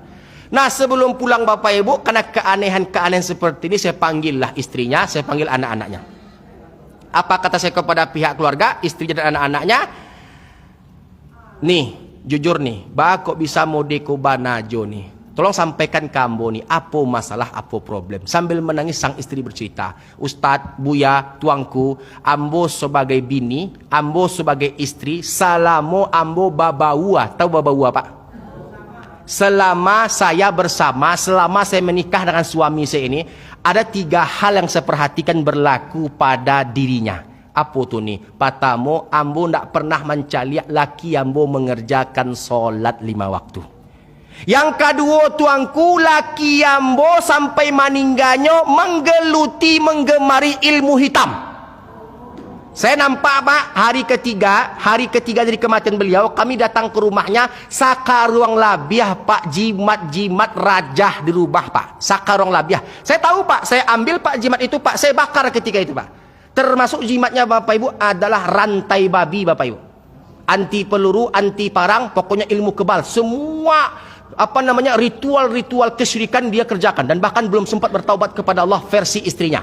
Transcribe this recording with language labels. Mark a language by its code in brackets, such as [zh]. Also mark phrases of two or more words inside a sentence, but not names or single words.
[id] Nah sebelum pulang Bapak Ibu, karena keanehan-keanehan seperti ini, saya panggillah istrinya, saya panggil anak-anaknya. Apa kata saya kepada pihak keluarga, istrinya dan anak-anaknya? [min] Nih, jujur nih, kok bisa modeko banajo nih. [id] Tolong sampaikan ke ambo nih, apa masalah, apa problem. Sambil menangis sang istri bercerita, Ustadz, [min] Buya, tuangku, ambo sebagai bini, ambo sebagai istri, salamo ambo babawa. Tahu babawa Pak? [id] Selama saya bersama, selama saya menikah dengan suami saya ini, ada 3 hal yang saya perhatikan berlaku pada dirinya. Apa tuh nih? Pertama, [min] ambo ndak pernah mencaliak laki ambo mengerjakan sholat 5 waktu. [id] Yang kedua tuangku, laki ambo sampai meninggalnya menggeluti, menggemari ilmu hitam. Saya nampak Pak, hari ketiga dari kematian beliau, kami datang ke rumahnya, [min] sakaruang labiah Pak, jimat-jimat rajah dirubah Pak, sakaruang labiah. [id] Saya tahu Pak, saya ambil Pak jimat itu Pak, saya bakar ketika itu Pak. Termasuk jimatnya Bapak Ibu adalah rantai babi Bapak Ibu. Anti peluru, anti parang, pokoknya ilmu kebal. Semua ritual-ritual kesyirikan dia kerjakan, dan bahkan belum sempat bertaubat kepada Allah versi istrinya.